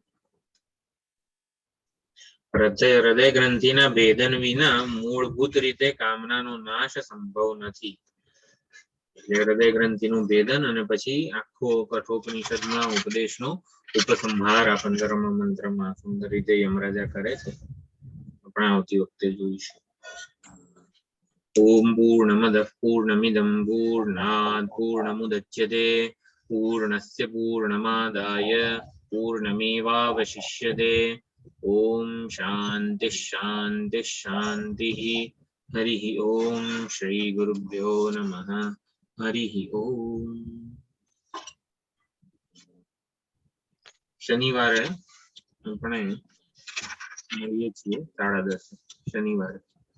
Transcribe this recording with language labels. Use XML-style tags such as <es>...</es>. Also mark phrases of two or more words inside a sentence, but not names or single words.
<gu>હૃદય ગ્રંથિના ભેદન વિના મૂળભૂત રીતે કામનાનો નાશ સંભવ નથી. એટલે હૃદય ગ્રંથિનું ભેદન અને પછી આખો કઠોપનિષદના ઉપદેશનો ઉપસંહાર આ 15મા મંત્રમાં સુંદર રીતે યમરાજા કરે છે. આપણે આવતી વખતે જોઈશું.</gu> <sa>ઓમ પૂર્ણમદઃ પૂર્ણમિદં પૂર્ણાત પૂર્ણમુદચ્યતે पूर्णस्य पूर्णमादाय पूर्णमेवावशिष्यते। ओम शांति शांति शांति। हरिः ओम। श्री गुरुभ्यो नमः। हरिः ओम।</sa> <gu>शनिवार આપણે મળીએ છીએ 10:30 શનિવારે।</gu>